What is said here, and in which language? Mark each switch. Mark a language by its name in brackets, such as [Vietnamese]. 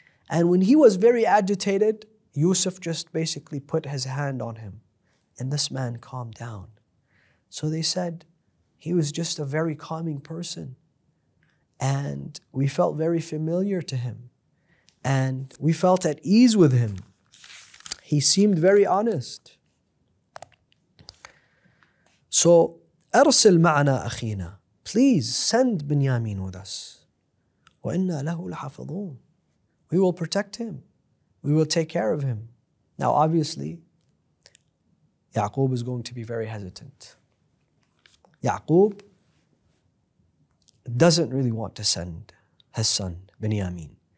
[English] And when he was very agitated, Yusuf just basically put his hand on him. And this man calmed down. So they said, he was just a very calming person. And we felt very familiar to him. And we felt at ease with him. He seemed very honest. [Arabic] So, أرسل معنا أخينا. [English] Please send Binyamin with us. [Arabic] وإنا له لحافظون. [English] We will protect him. We will take care of him. Now, obviously, Yaqub is going to be very hesitant. Yaqub doesn't really want to send his son, Binyamin.